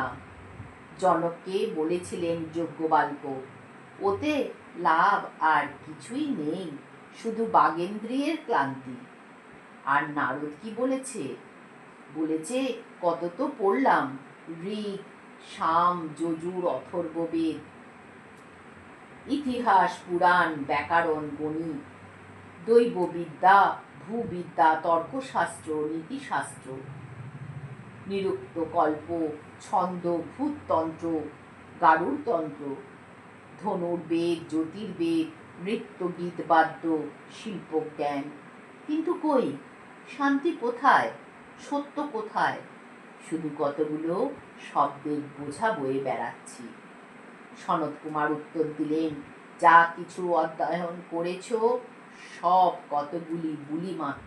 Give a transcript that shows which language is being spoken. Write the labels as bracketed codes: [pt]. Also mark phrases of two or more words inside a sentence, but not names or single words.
[bn] জনককে বলেছিলেন যজ্ঞবাল্ক, ওতে লাভ আর কিছুই নেই, শুধু বাগেন্দ্রিয়ের ক্লান্তি। আর নারদ কি বলেছে? বলেছে, কত তো পড়লাম, ঋক, সাম, যজুর, অথর্ববেদ, ইতিহাস, পুরাণ, ব্যাকরণ, গণিত, দৈববিদ্যা, ভূবিদ্যা, তর্কশাস্ত্র, নীতিশাস্ত্র, নিরুক্ত কল্প, ছন্দ, ভূততন্ত্র, গারুড়তন্ত্র, ধনুর্বেদ, জ্যোতির্বেদ, নৃত্য, গীত, বাদ্য, শিল্পজ্ঞান। কিন্তু কই, শান্তি কোথায়? সত্য কোথায়? শুধু কতগুলো শব্দের বোঝা বয়ে বেড়াচ্ছি। সনত কুমার উত্তর দিলেন, যা কিছু অধ্যয়ন করেছ সব কতগুলি বুলি মাত্র।